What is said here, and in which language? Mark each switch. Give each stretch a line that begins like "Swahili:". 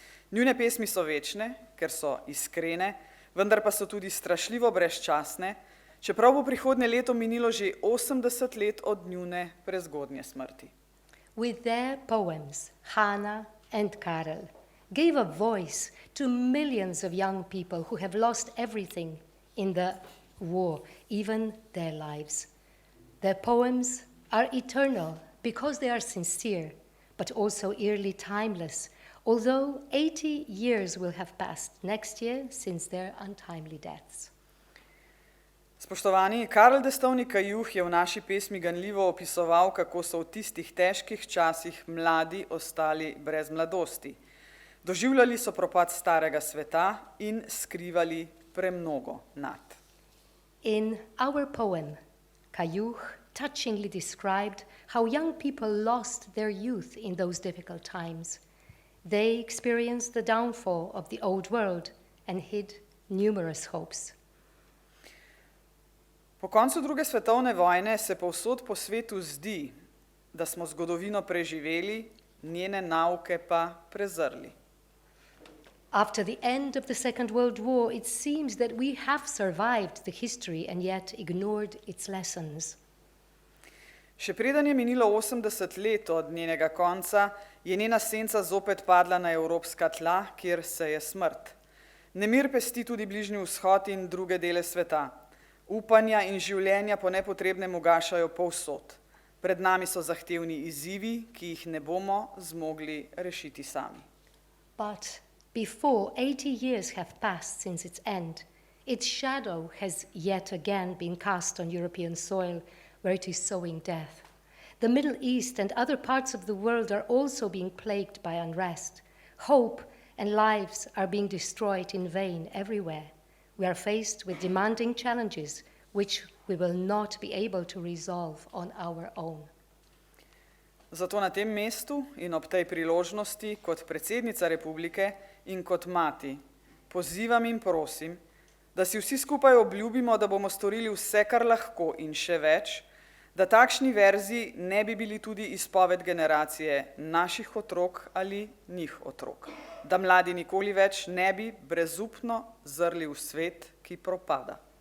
Slovenian: Njune pesmi so večne, ker so iskrene, vendar pa so tudi strašljivo brezčasne, čeprav bo prihodnje leto minilo že 80 let od njune prezgodnje smrti.
English: With their poems, Hana and Karel gave a voice to millions of young people who have lost everything in the war, even their lives. Their poems are eternal because they are sincere, but also eerily timeless, although 80 years will have passed next year since their untimely deaths.
Slovenian: Spoštovani, Karel Destovnik Kajuh je v naši pesmi ganljivo opisoval, kako so v tistih težkih časih mladi ostali brez mladosti. Doživljali so propad starega sveta in skrivali premnogo nad.
English: In our poem, Kayuh touchingly described how young people lost their youth in those difficult times. They experienced the downfall of the old world and hid numerous hopes.
Slovenian: Po koncu druge svetovne vojne se povsod po svetu zdi, da smo zgodovino preživeli, njene nauke pa prezrli.
English: After the end of the Second World War, it seems that we have survived the history and yet ignored its lessons.
Slovenian: Še preden je minilo 80 let od njenega konca, je njena senca zopet padla na evropska tla, kjer se je smrt. Nemir pesti tudi Bližnji vzhod in druge dele sveta. Upanja in življenja po nepotrebnem ugašajo povsod. Pred nami so zahtevni izzivi, ki jih ne bomo zmogli rešiti sami.
English: But before 80 years have passed since its end, its shadow has yet again been cast on European soil, where it is sowing death. The Middle East and other parts of the world are also being plagued by unrest. Hope and lives are being destroyed in vain everywhere. We are faced with demanding challenges which we will not be able to resolve on our own.
Slovenian: Zato na tem mestu in ob tej priložnosti kot predsednica Republike in kot mati pozivam in prosim, da si vsi skupaj obljubimo, da bomo storili vse, kar lahko in še več, da takšni verzi ne bi bili tudi izpoved generacije naših otrok ali njih otrok, da mladi nikoli več ne bi brezupno zrli v svet, ki propada.